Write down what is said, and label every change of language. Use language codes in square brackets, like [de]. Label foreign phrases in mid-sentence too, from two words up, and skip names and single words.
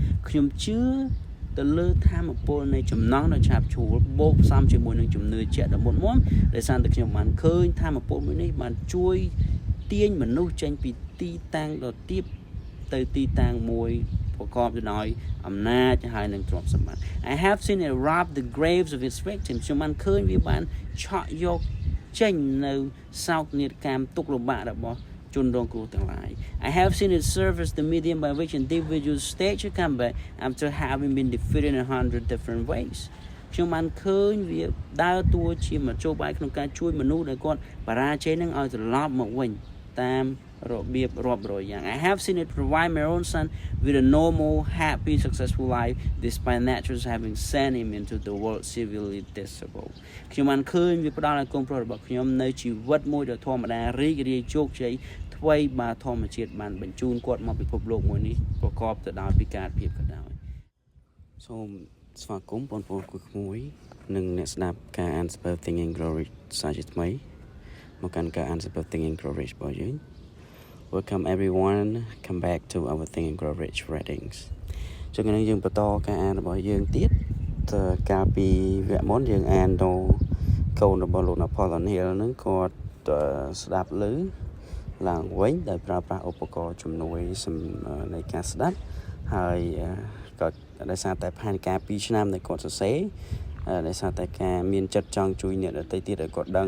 [km] ខ្ញុំជឿទៅលើធម៌ពលនៃចំណងដ៏ឆាប់ឆួលបូកផ្សំជាមួយនឹងជំនឿជាក់ដ៏មុតមាំដែលសារតែខ្ញុំបានឃើញធម៌ពលមួយនេះបានជួយទាញមនុស្សចេញពីទីតាំងដ៏ទាបទៅទីតាំងមួយប្រកបទៅដោយអំណាចហើយនឹងទ្រព្យសម្បត្តិ [en] I have seen it rob the graves of its victims [km] ខ្ញុំបានឃើញវាបានឆក់យកចេញនៅសោកនាដកម្មទុក្ខលំបាករបស់ជនរងគ្រោះទាំងឡាយ [en] I have seen it serve as the medium by which individuals stage a comeback after having been defeated in 100 different ways [km] ខ្ញុំបានឃើញវាដើរតួជាមធ្យោបាយក្នុងការជួយមនុស្សដែលគាត់បរាជ័យនឹងឲ្យត្រឡប់មកវិញ តាមរបៀបរាប់រយយ៉ាង [en] I have seen it provide my own son with a normal happy successful life despite naturals having sent him into the world severely disabled [km] ខ្ញុំបានឃើញវាផ្ដល់ឲ្យកូនប្រុសរបស់ខ្ញុំនៅជីវិតមួយដ៏ធម្មតារីករាយជោគជ័យថ្មីបើធម្មជាតិបានបញ្ជូនគាត់មកពិភពលោកមួយនេះប្រកបទៅដោយពិការភាពក៏ដោយសូមស្វាគមន៍បងប្អូនគូក្មួយនិងអ្នកស្ដាប់ការអានសៀវភៅ Think and Grow Rich សាជាថ្មីមកកាន់ការអានសៀវភៅ Think and Grow Rich របស់យើង [en] Welcome everyone come back to our Think and Grow Rich readings [km] ចឹងនេះយើងបន្តការអានរបស់យើងទៀតកាលពីវគ្គមុនយើងអានទៅកូនរបស់លោក Napoleon Hill ហ្នឹងគាត់ស្ដាប់ឮឡើងវិញដោយប្រើប្រាស់ឧប ករណ៍ជំនួយនៃការស្ដាប់ហើយក៏ដោយសារតែផែនការ2ឆ្នាំដែលគាត់សរសេរដោយសារតែការមានចិត្តចង់ជួយអ្នកដទៃទៀតឲ្យគាត់ដឹង